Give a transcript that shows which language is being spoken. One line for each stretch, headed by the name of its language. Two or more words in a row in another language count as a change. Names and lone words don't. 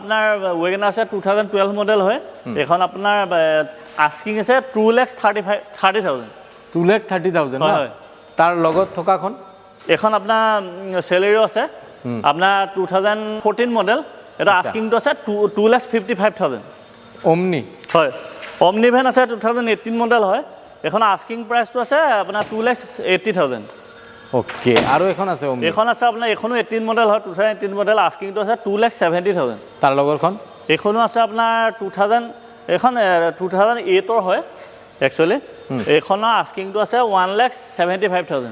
Assamese: আপনার ওয়েগনার আছে 2012 মডেল হয় এখন আপনার আস্কিং আছে 2,30,000 2,30,000 না তার লগত থকাখন এখন আপনার স্যালারিও আছে আপনার 2014 মডেল এটা আস্কিংটো আছে 2,55,000 ওমনি হয় অমনি ভেন আছে 2018 মডেল হয় এখন
English: asking priceটো
Assamese: আছে আপোনাৰ 2,80,000 ওকে আৰু এখন আছে ওমনি এখন আছে আপোনাৰ এখনো 18 মডেল হয় 2018 মডেল আস্কিংটো আছে 2,70,000 তাৰ লগৰখন এখনো আছে আপোনাৰ 2000 এখন 2008 হয় একচুয়ালি এখনৰ আস্কিংটো আছে 1,75,000